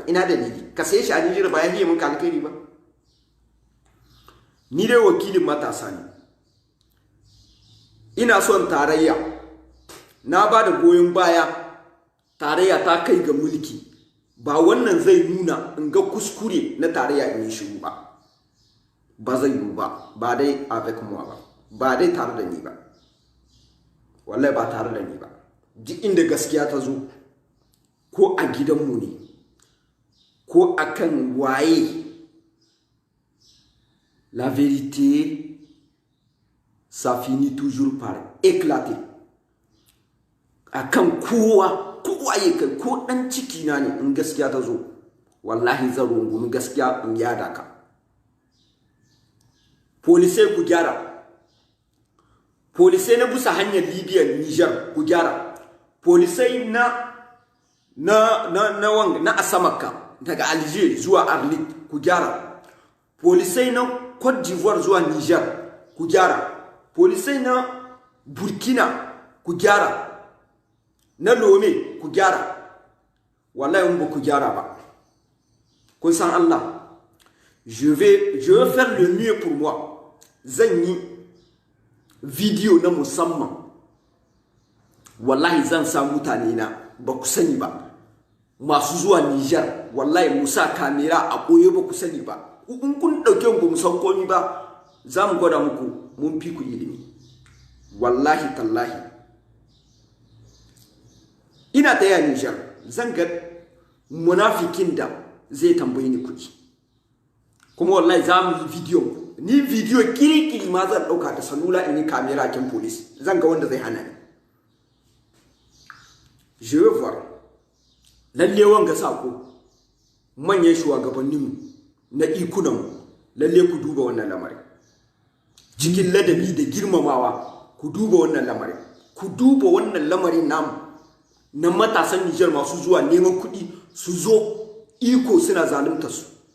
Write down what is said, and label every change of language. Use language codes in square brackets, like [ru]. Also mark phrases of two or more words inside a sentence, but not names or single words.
[ha] Ina dalili ka sai shi a Nijar ba ya hiye mun kalkari ba. Ni dai wakilin matasa ne, ina son tarayya, na ba da goyon baya tarayya ta kai ga mulki. Ba wannan zai nuna in ga kuskure na tarayya in yi shiru ba zai yi ba dai [fr] avec moi [ha] ba dai tare da ni ba, wallahi ba tare da ni ba. Duk inda gaskiya ta zo, ko a gidanmu ne ko akan waye, [fr] la vérité ça finit toujours par éclater. [ha] Akan kowa ya kai ko dan ciki na ne, in gaskiya ta zo wallahi zan rungumi gaskiya in yada ka. Polisai ku gyara, polisai na busa hanyar Libya Niger ku gyara, polisai na Asamaka daga Alger zuwa Arlit ku gyara, polisai na Côte d'Ivoire zuwa Niger ku gyara, polisai na Burkina ku gyara, na Lome ku gyara. Wallahi in ba ku gyara ba, kun san Allah, [fr] je vais faire le mieux pour moi. [ha] Zan yi video na musamman, wallahi zan sa mutane na ba ku sani ba, masu zuwa Niger, wallahi musa kamera a koye ba ku sani ba. In kun dauke mu san komi ba, za mu gwada muku mun fi ku ilimi. Wallahi tallahi ina taya Niger, zan ga munafikin da zai tambaye ni kuɗi, kuma wallahi za mu yi video kiri ma zan dauka da salula in yi kamera kin police, zan ga wanda zai hana ni. [fr] Je veux voir [ha] lalle wanga sako manyan shugabanninmu na ikunanmu, lalle ku duba wannan lamarin cikin ladabi da girmamawa. Ku duba wannan lamarin namu na matasan Niger masu zuwa neman kuɗi su zo iko suna zalunta su.